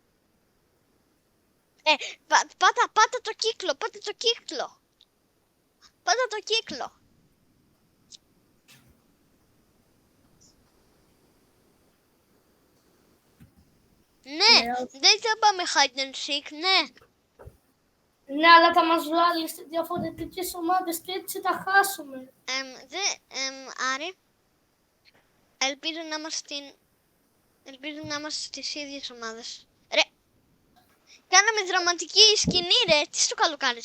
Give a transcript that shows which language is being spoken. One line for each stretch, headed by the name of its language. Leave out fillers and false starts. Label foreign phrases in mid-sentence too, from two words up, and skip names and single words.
Greek: Πάτα το κύκλο, πάτα το κύκλο. Πάτα το κύκλο. Ναι, δεν θα πάμε
English: hide and seek,
Greek: ναι. Ναι, αλλά θα μας βγάλει σε διαφορετικές ομάδες και έτσι θα χάσουμε. Άρη, ελπίζω να είμαστε στις ίδιες ομάδες. Ρε, κάναμε δραματική σκηνή ρε, τι στο καλό κάνεις.